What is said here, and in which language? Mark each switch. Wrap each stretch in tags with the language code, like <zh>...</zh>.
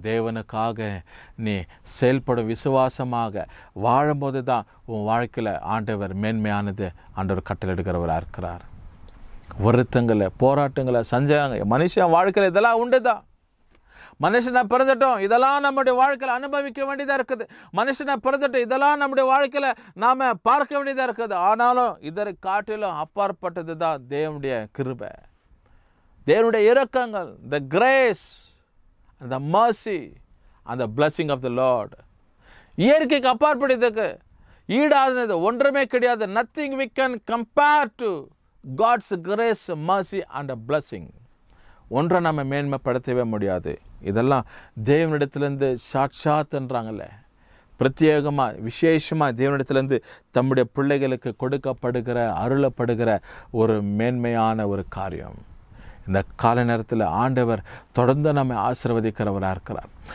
<ta>தேவனுக்காக நீ செயல்படும் விசுவாசமாக வாழும்போது தான் உன் வாழ்க்கையில் ஆண்டவர் மேன்மையானது ஆண்டவர் கட்டளையிடுகிறவராக இருக்கிறார். வருத்தங்களை, போராட்டங்களை, சஞ்சயங்கள் மனுஷன் வாழ்க்கையில் இதெல்லாம் உண்டு தான். மனுஷனை பிறந்துட்டோம், இதெல்லாம் நம்முடைய வாழ்க்கையில் அனுபவிக்க வேண்டியதாக இருக்குது. மனுஷனை பிறந்துட்டோம், இதெல்லாம் நம்முடைய வாழ்க்கையில் நாம் பார்க்க வேண்டியதாக இருக்குது. ஆனாலும் இதற்கு காட்டிலும் அப்பாற்பட்டது தான் தேவனுடைய கிருபை, தேவனுடைய இரக்கங்கள்,</ta> <en>the grace and the mercy and the blessing of the Lord.</en> <ta>இயற்கைக்கு அப்பாற்பட்டதுக்கு ஈடானது ஒன்றுமே கிடையாது.</ta> <en>nothing we can compare to God's grace, mercy and a blessing.</en> <ta>ஒன்றை நம்ம மேன்மைப்படுத்தவே முடியாது. இதெல்லாம் தேவனிடத்துலேருந்து சாட்சாத்ன்றாங்கல்ல, பிரத்யேகமாக விசேஷமாக தேவனிடத்துலேருந்து தம்முடைய பிள்ளைகளுக்கு கொடுக்கப்படுகிற அருளப்படுகிற ஒரு மேன்மையான ஒரு காரியம். இந்த கால நேரத்தில் ஆண்டவர் தொடர்ந்து நம்மை ஆசீர்வதிக்கிறவராக இருக்கிறார்.</ta>